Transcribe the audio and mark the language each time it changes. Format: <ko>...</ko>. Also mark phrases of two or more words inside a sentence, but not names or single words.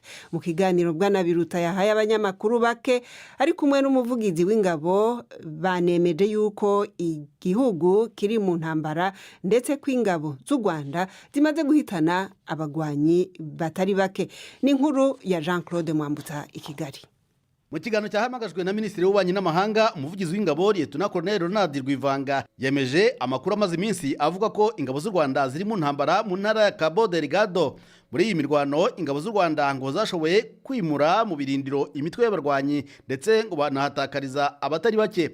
<rw>Mu kiganiro bwana Biruta yahaye abanyamakuru bake ari kumwe n'umuvugizi w'ingabo banemeje yuko igihugu kiri mu ntambara ndetse ko ingabo z'u Rwanda zimaze guhitana abagwanyi batari bake. Ni inkuru ya Jean-Claude Mwambutsa i Kigali. Mu kiganiro cyahamagajwe na Minisitiri w'Ububanyi n'Amahanga, umuvugizi w'ingabo Lieutenant Colonel Ronald Rwivanga yemeje amakuru amaze iminsi avuga ko ingabo z'u Rwanda ziri mu ntambara mu ntara ya Cabo Delgado. Muri iyi mirwano ingabo z'u Rwanda ngo zashoboye kwimura mu birindiro imitwe y'abarwanyi ndetse ngo banahatakariza abatari bake.</rw>